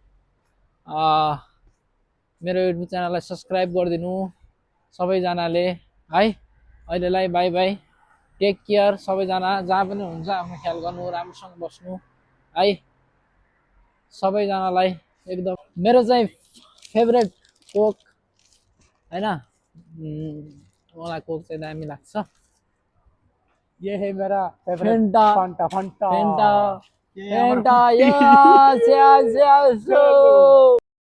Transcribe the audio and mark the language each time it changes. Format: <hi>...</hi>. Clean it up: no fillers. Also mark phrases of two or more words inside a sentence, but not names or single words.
<ne>मेरो युट्युब च्यानललाई सब्सक्राइब गरिदिनु सबैजनाले है अहिलेलाई</ne> <en>bye bye take care</en> <ne>सबैजना जहाँ पनि हुन्छ आफ्नो ख्याल गर्नु राम्रोसँग बस्नु है सबैजनालाई एकदम मेरो चाहिँ फेभरेट कोक हैन मलाई कोक चाहिँ दामी लाग्छ</ne> <hi>ये है मेरा फेवरेट फेन्टा फंटा फंटा फेन्टा ये हमारा फेन्टा</hi> <en>yes yes yes</en>